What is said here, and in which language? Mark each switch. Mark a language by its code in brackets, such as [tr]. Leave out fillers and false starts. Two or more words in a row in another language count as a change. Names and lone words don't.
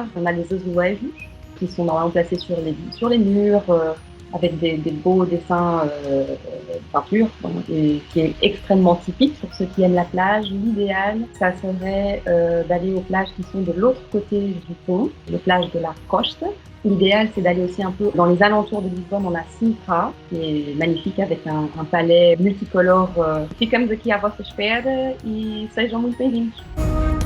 [fr] On a les azulejos qui sont normalement placés sur les murs, avec des beaux dessins peinture, et qui est extrêmement typique pour ceux qui aiment la plage. L'idéal, ça serait d'aller aux plages qui sont de l'autre côté du pont, les plages de la Costa. L'idéal, c'est d'aller aussi un peu dans les alentours de Lisbonne. On a Sintra, qui est magnifique avec un palais multicolore. [pt] Ficamos aqui à vossa espera e sejam muito bem-vindos.